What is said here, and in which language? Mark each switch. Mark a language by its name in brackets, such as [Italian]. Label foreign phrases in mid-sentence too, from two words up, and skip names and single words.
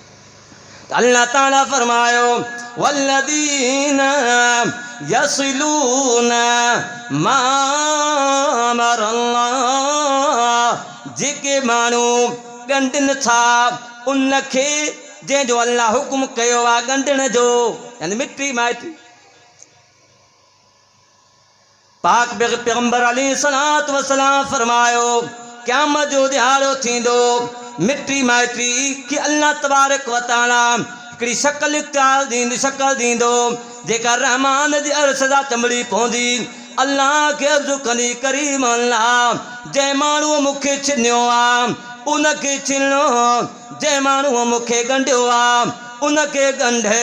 [Sindhi] तो अल्लाह ताला फरमायो [Arabic] والذين يصلون ما أمر الله, [Sindhi] जेके माण्हू ॻंढनि था उनखे जंहिंजो अल्लाह हुकुम कयो आहे ॻंढण जो, यानी मिटी माइटी। पाक पैगंबर [Arabic] عليه الصلاة والسلام [Sindhi] फरमायो क़यामत जो ॾिहाड़ो थींदो, मिटी माइटी कि [Arabic] الله تبارك وتعالى [Sindhi] हिकिड़ी शक्ल इख्तियार ॾींदो जेका रहमान जी अर्श जा चमड़ी पवंदी। अल्लाह खे अर्ज़ु कंदी करीम अल्लाह जंहिं माण्हूअ मूंखे छिनियो आहे उनखे छिनो, जंहिं माण्हूअ मूंखे ॻंढियो आहे उनखे ॻंढे।